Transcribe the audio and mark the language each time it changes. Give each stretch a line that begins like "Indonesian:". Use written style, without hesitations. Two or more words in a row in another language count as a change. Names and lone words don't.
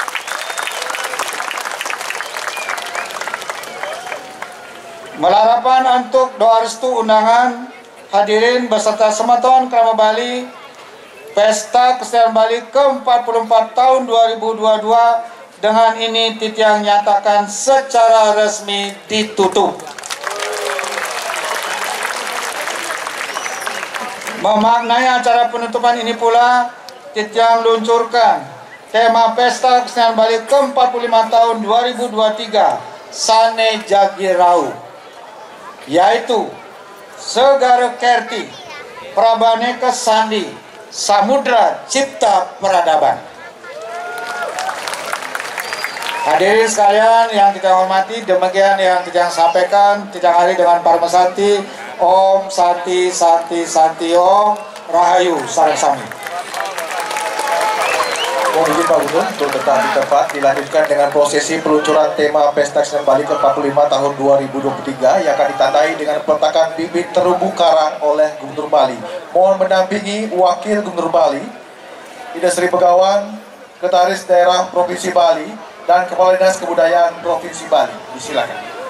Indonesian: Melarapan untuk doa restu undangan hadirin beserta Sematon Krama Bali, Pesta Kesenian Bali ke-44 tahun 2022 dengan ini Titiang nyatakan secara resmi ditutup. Memaknai acara penutupan ini pula, Titiang luncurkan tema Pesta Kesenian Bali ke-45 tahun 2023 Sane Jagirau, yaitu Segara Kerti, Prabaneka Sandi, Samudra Cipta Peradaban. Hadirin sekalian yang kita hormati, demikian yang Titiang sampaikan. Titiang hari dengan Parmasati,
Sanskrit: Om Santi Santi Santi Om
Balinese: Rahayu Sarang Sami.
Indonesian: Mohon izin Pak Gubernur untuk tetap di tempat dilanjutkan dengan prosesi peluncuran tema Pesta Kesenian Bali ke-45 tahun 2023 yang akan ditandai dengan peletakan bibit terumbu karang oleh Gubernur Bali. Mohon mendampingi Wakil Gubernur Bali, Ida Sri Begawan, Sekretaris Daerah Provinsi Bali, dan Kepala Dinas Kebudayaan Provinsi Bali. Disilakan.